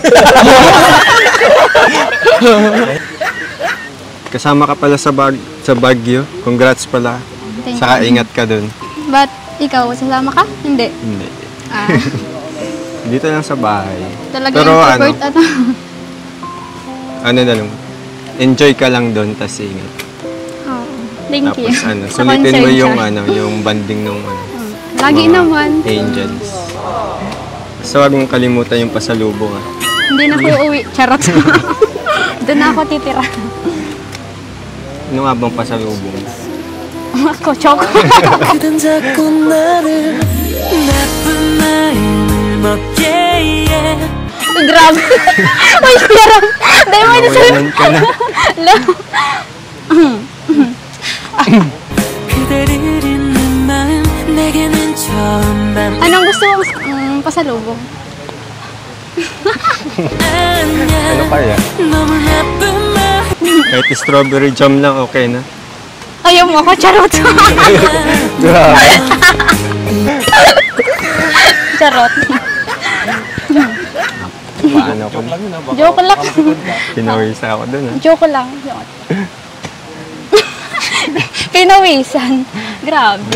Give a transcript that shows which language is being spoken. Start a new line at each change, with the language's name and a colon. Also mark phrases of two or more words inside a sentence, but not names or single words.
Filipino: Kasama ka pala sa Baguio. Congrats pala.
English: Thank
Filipino: Saka
English: you.
Filipino: ingat ka dun. But ikaw, sasama ka? Hindi. Hindi. Ah, Dito lang sa bahay. talaga Pero introvert ano na lang. Enjoy ka lang dun, tas ingat.
English: Oh, thank you.
Filipino: Tapos Sa sulitin mo concern yung siya. yung banding nung Lagi mga naman. Angels. So wag mong kalimutan yung pasalubong Hindi na ko uuwi. Charot. Doon na ako titira. Ano nga bang pasalubong? Ako, choco.
Korean: 그댄 자꾸 나를 나쁜 마음을 먹게 해
Filipino: Grabe. Uy, Kuya Ram. Dahil mo ito Nawalan ka na.
Korean: 그대를 잊는 마음 내게는 처음 밤
Filipino: Anong gusto mo pasalubong? Ano kaya?
Korean: 너무 나쁜 마음
Filipino: Kahit
English: strawberry jam
Filipino: lang, okay na. Ayaw mo ako, charot. Charot. Paano ko? Joke lang. Pinawisa ako dun Joke lang. Kinawisan. Grabe.